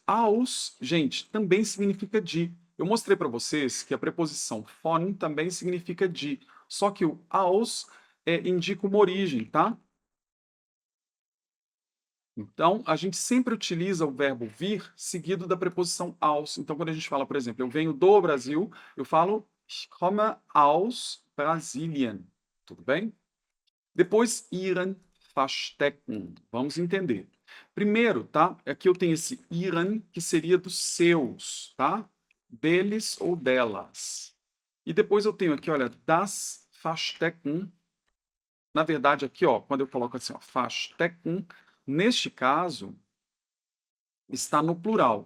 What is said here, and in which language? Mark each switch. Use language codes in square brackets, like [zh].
[pt] Aus, gente, também significa de. Eu mostrei para vocês que a preposição von também significa de, só que o aus indica uma origem, tá? Então, a gente sempre utiliza o verbo vir seguido da preposição aus. Então, quando a gente fala, por exemplo, eu venho do Brasil, eu falo [de] ich komme aus Brasilien. [pt] Tudo bem? [de] Depois, ihren Verstecken. [pt] Vamos entender. Primeiro, tá? Aqui eu tenho esse ihren, que seria dos seus, tá? Deles ou delas. E depois eu tenho aqui, olha, das Verstecken. Na verdade, aqui, ó, quando eu coloco assim, ó, Verstecken, neste caso, está no plural.